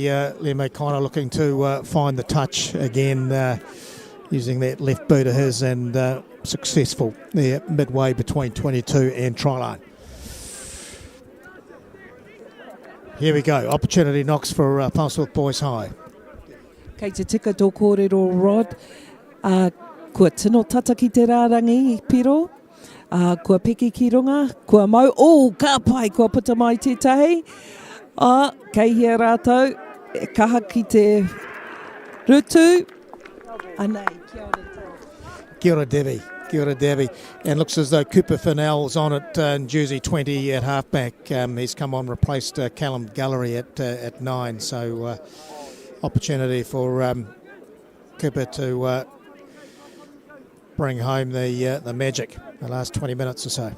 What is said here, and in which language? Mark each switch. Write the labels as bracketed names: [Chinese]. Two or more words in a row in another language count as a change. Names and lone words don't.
[English] Liam O'Connor looking to find the touch again, using that left boot of his, and successful there midway between 22 and try line. Here we go. Opportunity knocks for Palmerston North Boys High. [Māori] Kei te tika tō kōrero Rod, kua tino tata ki te rārangi piro, kua piki ki runga, kua mau, ka pai, kua puta mai te tahi, kei hea rātou, e kaha ki te rutu, anei, Kia ora Debbie. Kia ora Debbie. [English] And looks as though Cooper Fennell's on it in jersey 20 at halfback. He's come on, replaced Callum Gallery at 9, so opportunity for Cooper to bring home the magic the last 20 minutes or so.